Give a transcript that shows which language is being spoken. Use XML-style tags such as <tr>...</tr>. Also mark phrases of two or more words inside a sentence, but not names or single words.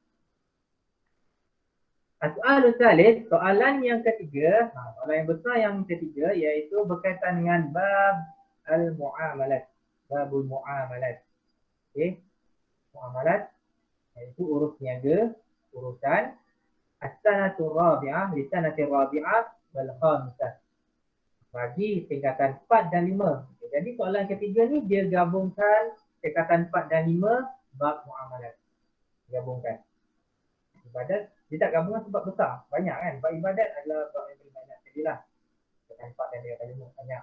<ar>سؤال ثالث,</ar> <ms>soalan yang ketiga, soalan yang besar yang ketiga iaitu berkaitan dengan</ms> <ar>باب المعاملات. باب المعاملات.</ar> <ms>Okey. Muamalat iaitu urus niaga,</ms> <ar>urusan السنة الرابعة، للسنة الرابعة والخامسة.</ar> <ms>Bagi tingkatan 4 dan 5. Okay, jadi soalan ketiga ni dia gabungkan tingkatan 4 dan 5 bab muamalat. Gabungkan. Ibadat dia tak gabungkan sebab besar. Banyak kan. Bab ibadat adalah bab yang paling banyak. Jadilah tingkatan 4 dan 5 banyak.</ms>